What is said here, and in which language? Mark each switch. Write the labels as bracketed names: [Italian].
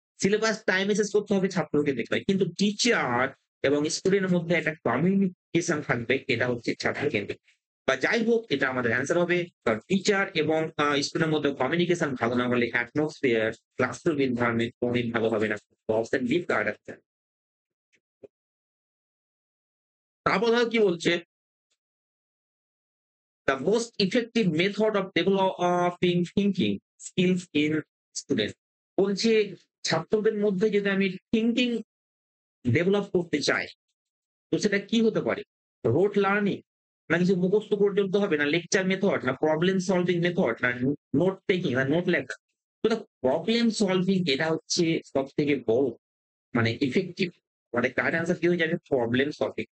[Bangla] Syllabus টাইমে শেষ করতে হবে ছাত্র কেন্দ্রিক নয়। কিন্তু টিচার এবং স্টুডেন্টের মধ্যে একটা কমিউনিকেশন থাকবে, এটা হচ্ছে ছাত্র কেন্দ্রিক। বা যাই হোক এটা আমাদের অ্যান্সার হবে কারণ টিচার এবং স্টুডেন্টের মধ্যে কমিউনিকেশন ভালো না হলে অ্যাটমসফিয়ার, ক্লাসরুম এনভায়রনমেন্ট কোনদিন ভালো হবে না। তো অপশন বি কার্ড আছে। তারপর ধরো কি বলছে, [English] the most effective method of developing thinking skills in students। [Bangla] বলছে ছাত্রদের মধ্যে যদি আমি থিঙ্কিং ডেভেলপ করতে চাই তো সেটা কি হতে পারে? রোট লার্নিং, না কিছু মুখস্থ করে চলতে হবে, না লেকচার মেথড, না প্রবলেম সলভিং মেথড, না নোট টেকিং, না নোট লেখা। তো দেখো প্রবলেম সলভিং এটা হচ্ছে সব থেকে বড় মানে ইফেক্টিভ, মানে কারেক্ট অ্যান্সার কি হয়ে যাবে প্রবলেম সলভিং।